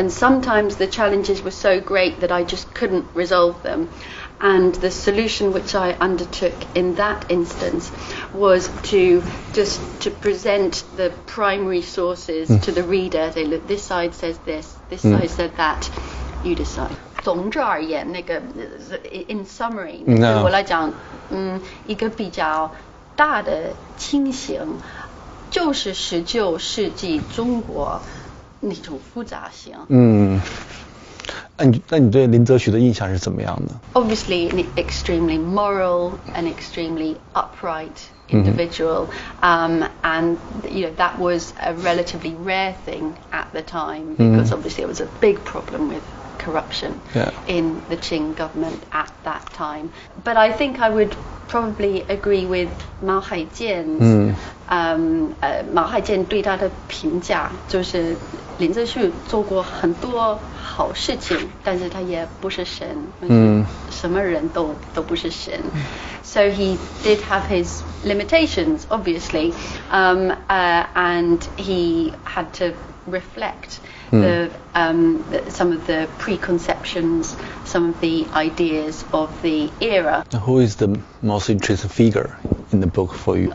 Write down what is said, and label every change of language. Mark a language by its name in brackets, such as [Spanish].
[English] And sometimes the challenges were so great that I just couldn't resolve them. And the solution which I undertook in that instance was to present the primary sources to the reader. Say, look, this side says this side said that, you decide. [Chinese] 总之而言，那个 [English] in summary， [Chinese] 对我来讲，一个比较大的情形，就是19世纪中国那种复杂性。那你对林则徐的印象是怎么样的？ [English] Obviously, an extremely moral and extremely upright individual, and that was a relatively rare thing at the time, because obviously it was a big problem with corruption in the Qing government at that time. But I think I would probably agree with Mao Haijian's [Chinese] 马海健对他的评价就是林则徐做过很多好事情，但是他也不是神，什么人都不是神。 [English] So he did have his limitations, obviously, and he had to reflect some of the preconceptions, some of the ideas of the era. Who is the most interesting figure in the book for you?